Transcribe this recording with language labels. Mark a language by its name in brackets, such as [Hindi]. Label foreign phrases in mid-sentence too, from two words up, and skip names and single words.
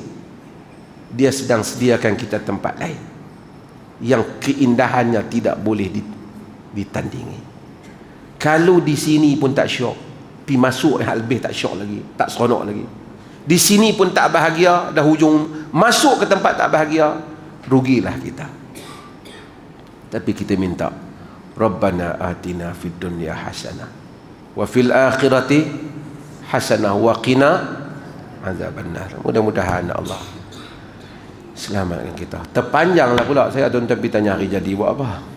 [Malay] Dia sedang sediakan kita tempat lain yang keindahannya tidak boleh ditandingi. Kalau di sini pun tak syok, pi masuk hal lebih tak syok lagi, tak seronok lagi. Di sini pun tak bahagia, dah hujung masuk ke tempat tak bahagia, rugilah kita. Tapi kita minta, [Arabic] ربنا آتنا في الدنيا حسنة وفي الآخرة حسنة وقنا عذاب النار. [Malay] Mudah-mudahan Allah selamatkan kita. Terpanjanglah pula saya tuan-tuan, tanya hari jadi buat apa?